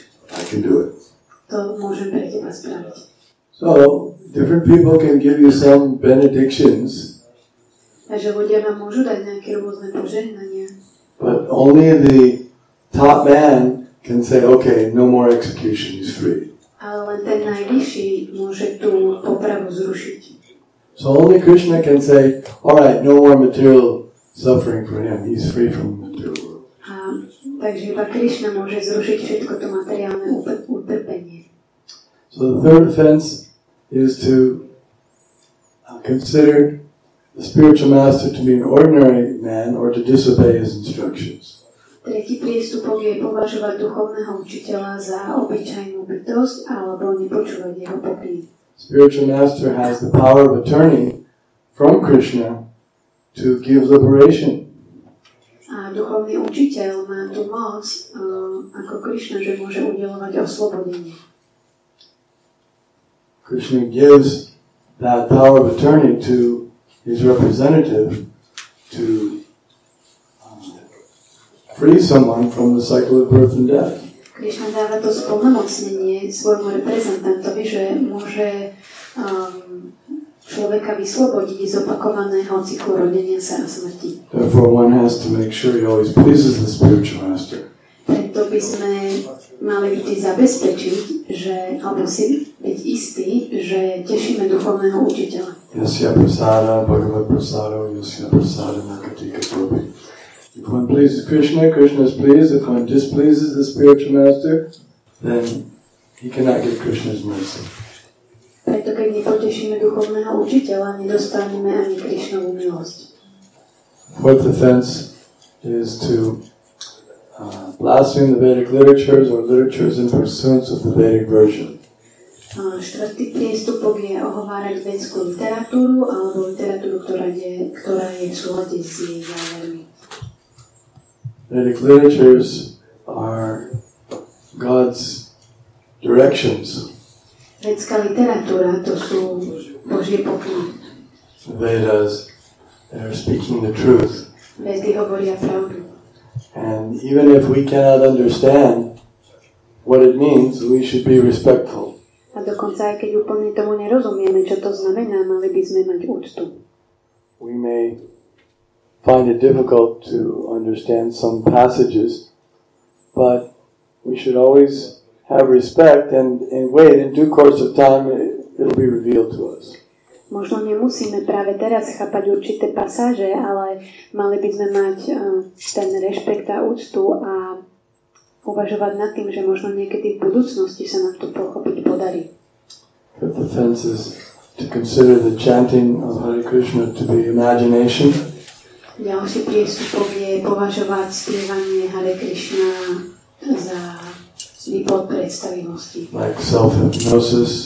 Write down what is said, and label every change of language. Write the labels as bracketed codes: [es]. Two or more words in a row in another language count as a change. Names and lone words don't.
[en] I can do it. [sk] To môžem pre teba spraviť. [en] So, different people can give you some benedictions. [sk] Takže ľudia vám môžu dať nejaké rôzne požehnania. [en] But only the top man can say, okay, no more execution, he's free. [sk] Ale len ten najvyšší môže tú popravu zrušiť. [en] So only Krishna can say, all right, no more material suffering for him, he's free from the material world. [sk] Takže iba Krishna môže zrušiť všetko to materiálne utrpenie. [en] So the third offense is to consider the spiritual master to be an ordinary man or to disobey his instructions. [sk] Tretí priestupok je považovať duchovného učiteľa za obyčajnú bytosť alebo nepočúvať jeho pokyny. [en] Spiritual master has the power of attorney from Krishna to give liberation. [sk] A duchovný učiteľ má tú moc ako Krishna, že môže udeľovať oslobodenie. [en] Krishna gives that power of attorney to his representative to free someone from the cycle of birth and death. [sk] Krishna dáva to splnomocnenie svojmu reprezentantovi, že môže človeka vyslobodiť z opakovaného cyklu rodenia sa a smrti. [en] Therefore one has to make sure he always pleases the spiritual master. [sk] Preto by sme mali vždy zabezpečiť, že alebo si byť istý, že tešíme duchovného učiteľa. [sa] Yasya prasada bhagavad prasado yasya prasada nakatika topi. [en] If one pleases Krishna, Krishna is pleased. If one displeases the spiritual master, then he cannot get Krishna's mercy. [sk] Preto keď nepotešíme duchovného učiteľa, nedostaneme ani Krishnovú milosť. [en] Fourth offense is to blaspheme the Vedic literatures or literatures in pursuance of the Vedic version. [sk] Štvrtý priestupok je ohovárať védskú literatúru alebo literatúru, ktorá je v súlade s jej závermi. [en] Vedic literatures are God's directions. [sk] Védská literatúra to sú Božie pokyny. [en] The Vedas, they are speaking the truth. [sk] Vedy hovoria pravdu. [en] And even if we cannot understand what it means, we should be respectful. [sk] A dokonca aj keď úplne tomu nerozumieme, čo to znamená, mali by sme mať úctu. [en] We may find it difficult to understand some passages, but we should always have respect and wait. In due course of time, it'll be revealed to us. [sk] Možno nemusíme práve teraz chápať určité pasáže, ale mali by sme mať ten rešpekt a úctu a uvažovať nad tým, že možno niekedy v budúcnosti sa nám to pochopiť podarí. [en] Fifth offense is to consider the chanting of Hare Krishna to be imagination. [sk] Ďalší priestupok je považovať spievanie Hare Krishna za výplod predstavivosti. [en] Like self-hypnosis.